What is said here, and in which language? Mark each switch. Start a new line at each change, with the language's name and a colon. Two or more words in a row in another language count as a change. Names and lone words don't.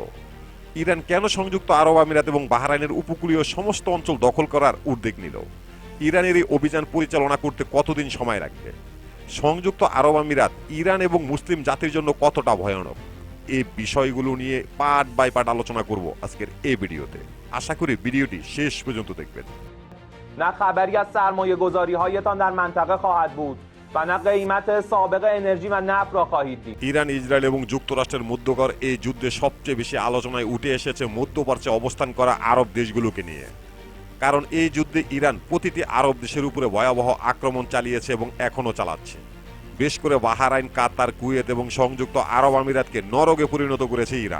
Bangla: ইরান কেন সংযুক্ত আরব আমিরাত এবং বাহরাইনের উপকূলীয় সমস্ত অঞ্চল দখল করার উদ্যোগ নিল? ইরানের এই অভিযান পরিচালনা করতে কতদিন সময় লাগবে? সংযুক্ত আরব আমিরাত ইরান এবং মুসলিম জাতির জন্য কতটা ভয়ানক? এই বিষয়গুলো নিয়ে
English: part by part
Bangla: আলোচনা করব আজকের এই ভিডিওতে। আশা করি ভিডিওটি শেষ পর্যন্ত দেখবেন।
Persian: نه خبری از سرمایه‌گذاری‌هایتان در منطقه خواهد بود و نه قیمت سابق انرژی و نفت را خواهید دید.
Bangla: ইরান, ইসরায়েল এবং যুক্তরাষ্ট্রের মধ্যকার এই যুদ্ধে সবচেয়ে বেশি আলোচনায় উঠে এসেছে মধ্যপ্রাচ্যে অবস্থান করা আরব দেশগুলোকে নিয়ে। কারণ এই যুদ্ধে ইরান প্রতিটি আরব দেশের উপরে ভয়াবহ আক্রমণ চালিয়েছে এবং এখনও চালাচ্ছে। বেশ করে বাহরাইন, কাতার, কুয়েত এবং সংযুক্ত আরব আমিরাতকে নরকে পরিণত করেছে ইরান।